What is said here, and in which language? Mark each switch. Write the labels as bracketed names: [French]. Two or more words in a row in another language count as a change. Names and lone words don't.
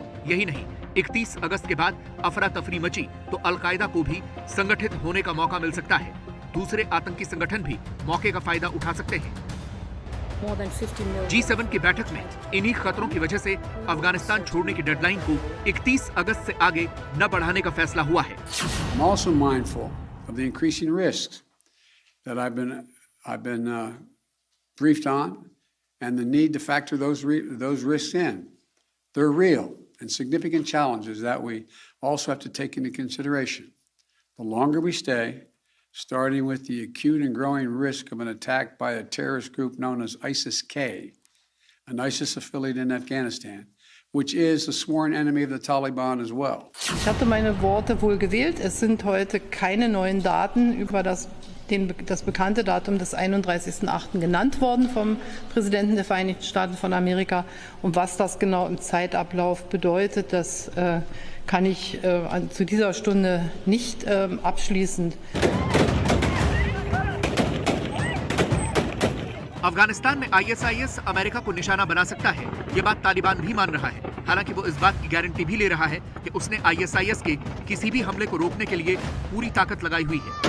[Hindi] यही नहीं, 31 अगस्त के बाद अफरा तफरी मची तो अलकायदा को भी संगठित होने का मौका मिल सकता है। दूसरे आतंकी संगठन भी मौके का फायदा उठा सकते हैं। G7 की बैठक में इन्हीं खतरों की वजह से अफगानिस्तान छोड़ने की डेडलाइन को 31 अगस्त से आगे न बढ़ाने का फैसला हुआ है। [English] I'm also mindful of the increasing risks that I've been briefed on, and the need to factor those risks in. They're real and significant challenges that we also have to take into consideration. The longer we stay, starting with the acute and growing risk of an attack by a terrorist group known as ISIS-K, an ISIS affiliate in Afghanistan, which is a sworn enemy of the Taliban as well. [German] Ich hatte meine Worte wohl gewählt. Es sind heute keine neuen Daten über das bekannte Datum des 31.08. genannt worden vom Präsidenten der Vereinigten Staaten von Amerika. Und was das genau im Zeitablauf bedeutet, das kann ich zu dieser Stunde nicht abschließend. [Hindi] अफगानिस्तान में ISIS अमेरिका को निशाना बना सकता है, ये बात तालिबान भी मान रहा है। हालांकि वो इस बात की गारंटी भी ले रहा है कि उसने ISIS के किसी भी हमले को रोकने के लिए पूरी ताकत लगाई हुई है।